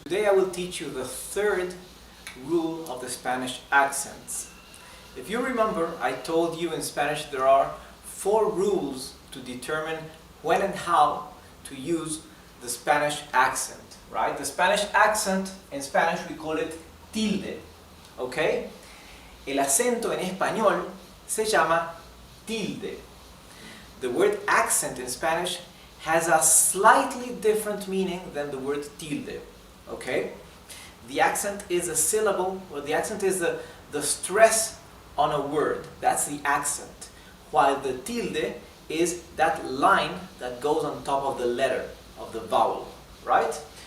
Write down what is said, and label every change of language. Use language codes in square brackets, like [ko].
[en] Today I will teach you the 3rd rule of the Spanish accents. If you remember, I told you in Spanish there are 4 rules to determine when and how to use the Spanish accent, right? The Spanish accent, in Spanish we call it tilde, okay? [es] El acento en español se llama tilde. [en] The word accent in Spanish has a slightly different meaning than the word tilde, okay? The accent is a syllable, or the accent is the stress on a word. That's the accent. While the tilde is that line that goes on top of the letter, of the vowel, right?